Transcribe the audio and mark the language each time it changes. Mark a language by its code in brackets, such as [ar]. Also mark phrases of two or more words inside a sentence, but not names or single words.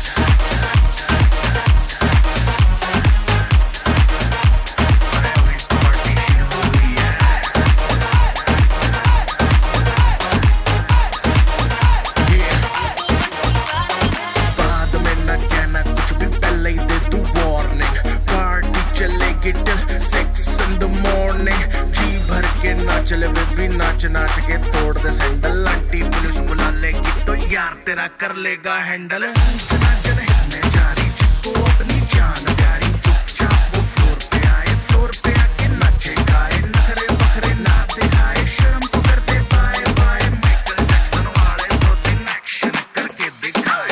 [hi] बाद में न कहना कुछ भी, पहले ही दे तू वार्निंग। पार्टी चलेगी [en] till 6 in the morning। [hi] जी भर के नाच ले बेबी, नाच नाच के तोड़ दे सैंडल। आंटी पुलिस बुला लेगी तो यार तेरा कर लेगा हैंडल। संजना जन हिलने जा रही, जिसको अपनी जान प्यारी। चुपचाप वो फ्लोर पे आए, फ्लोर पे आके नाचे गाए। नखरे बखरे ना दिखाए, शर्म तो कर दे बाय बाय। माइकल जैक्सन वाले दो दिन एक्शन करके दिखाए।